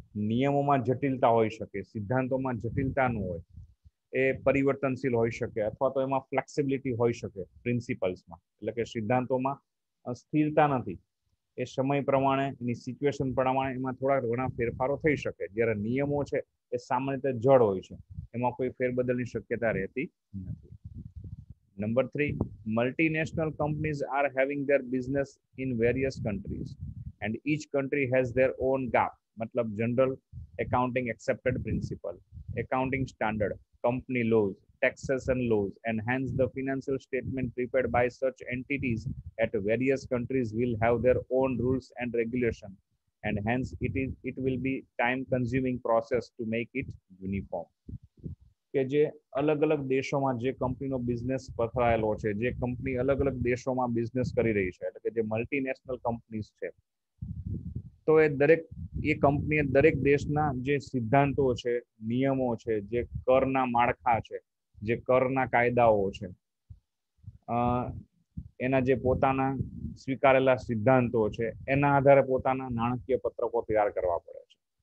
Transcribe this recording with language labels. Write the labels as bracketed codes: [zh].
[gu] નિયમોમાં જટિલતા હોઈ શકે, સિદ્ધાંતોમાં જટિલતા ન હોય, એ પરિવર્તનશીલ હોઈ શકે, અથવા તો એમાં ફ્લેક્સિબિલિટી હોઈ શકે પ્રિન્સિપલ્સમાં, એટલે કે સિદ્ધાંતોમાં સ્થિરતા નથી. એ સમય પ્રમાણે, એની સિચ્યુએશન પ્રમાણે એમાં થોડા ઘણા ફેરફારો થઈ શકે. જ્યારે નિયમો છે એ સામાન્ય રીતે જડ હોય છે, એમાં કોઈ ફેરબદલની શક્યતા રહેતી નથી. [en] Number 3, multinational companies are having their business in various countries and each country has their own GAAP, मतलब General Accounting Accepted Principle, accounting standard, company laws, taxation laws, and hence the financial statement prepared by such entities at various countries will have their own rules and regulation, and hence it will be time consuming process to make it uniform. [gu] કે જે અલગ અલગ દેશોમાં જે કંપનીનો business પથરાયેલો છે, જે company અલગ અલગ દેશોમાં બિઝનેસ કરી રહી છે, એટલે કે જે મલ્ટીનેશનલ કંપનીઝ છે, તો એ કંપનીએ દરેક દેશના જે સિદ્ધાંતો છે, નિયમો છે, જે કરના માળખા છે, જે કરના કાયદાઓ છે, એના જે પોતાના સ્વીકારેલા સિદ્ધાંતો છે, એના આધારે પોતાના નાણાકીય પત્રકો તૈયાર કરવા પડે છે.